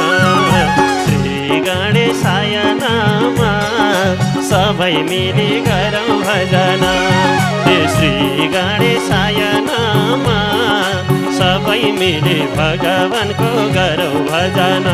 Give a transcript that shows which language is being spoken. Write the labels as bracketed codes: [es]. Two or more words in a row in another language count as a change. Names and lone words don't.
[sa] श्री गणेशाय नामा [ne] सबै मिली गरौँ भजना. [sa] श्री गणेशाय नामा [ne] सबै मिली भगवानको गरौँ भजना.